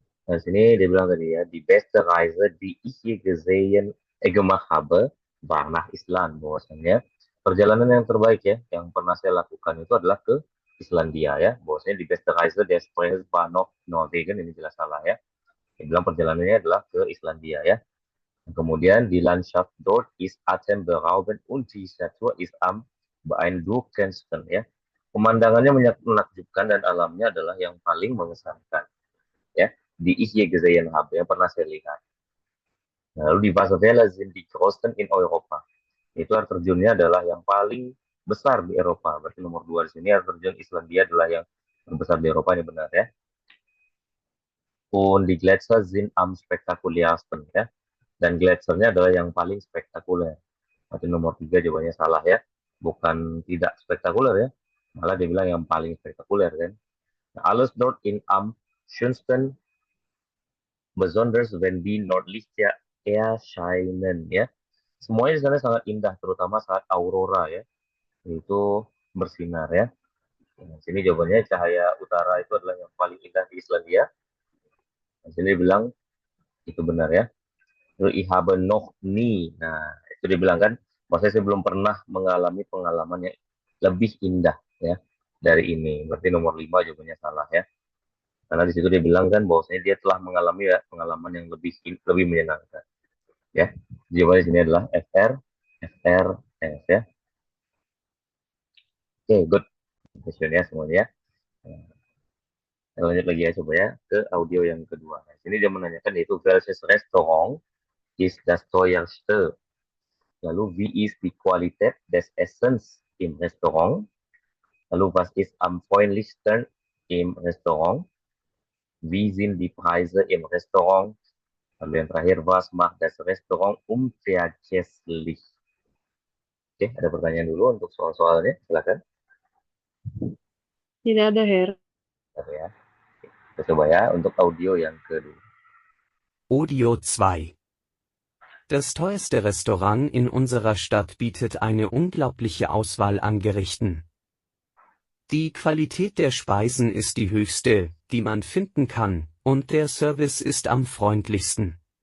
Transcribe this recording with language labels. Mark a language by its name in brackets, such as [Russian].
[Indonesian] Nah, sini dia bilang tadi ya, [German] die beste Reise, die ich je gemacht habe, war nach Island. [Indonesian] Bahwasanya perjalanan yang terbaik ya, yang pernah saya lakukan itu adalah ke Islandia ya. [German] Bahwasanya die beste Reise des Reisens war noch Norwegen, [Indonesian] ini jelas salah ya. Dia bilang perjalanannya adalah ke Islandia ya. [German] Kemudian die Landschaft dort ist atemberaubend und die Natur ist am beeindruckendsten ya. [Indonesian] Pemandangannya menakjubkan dan alamnya adalah yang paling mengesankan ya. [German] Di ich je gesehen habe, [Indonesian] yang pernah saya lihat. [German] Nah, lalu di Wasserfälle sind die größten in Europa. [Indonesian] Itu air terjunnya adalah yang paling besar di Eropa. Berarti nomor 2 di sini air terjun Islandia adalah yang terbesar di Eropa, ini benar ya. [German] Und die Gletscher sind am spektakulärsten ya. [Indonesian] Dan gletsernya adalah yang paling spektakuler. Berarti nomor 3 jawabannya salah ya. Bukan tidak spektakuler ya. Malah dia bilang yang paling spektakuler kan. [German] Nah, alles dort in am schönsten besonders wenn die Nordlichter erscheinen ya. [Indonesian] Semuanya di sana sangat indah, terutama saat aurora ya, itu bersinar ya. Nah, sini jawabannya cahaya utara itu adalah yang paling indah di Islandia. Nah, sini bilang itu benar ya. Lalu [German] ich habe noch nie. [Indonesian] Nah, itu dibilang kan, maksudnya saya belum pernah mengalami pengalaman yang lebih indah ya dari ini. Berarti nomor 5 jawabannya salah ya. Karena di situ dia bilang kan bahwasanya dia telah mengalami ya pengalaman yang lebih menyenangkan. Ya, jawabannya sini adalah FR, FR, S ya. Oke, good. Question ya semuanya. Kita lanjut lagi ya coba ya ke audio yang kedua. Nah, sini dia menanyakan yaitu [German] welches Restaurant ist das teuerste? Lalu wie ist die Qualität des Essens im Restaurant? Lalu was ist am freundlichsten im Restaurant? Wie sind die Preise im Restaurant? Lalu yang terakhir, was macht das Restaurant unvergesslich? [Indonesian] Oke, ada pertanyaan dulu untuk soal-soalnya, silakan. Tidak ada, Her. Bentar ya. Kita coba ya untuk audio yang kedua. Audio 2. [German] Das teuerste Restaurant in unserer Stadt bietet eine unglaubliche Auswahl an Gerichten. Die Qualität der Speisen ist die höchste, die man finden kann, und der Service ist am freundlichsten.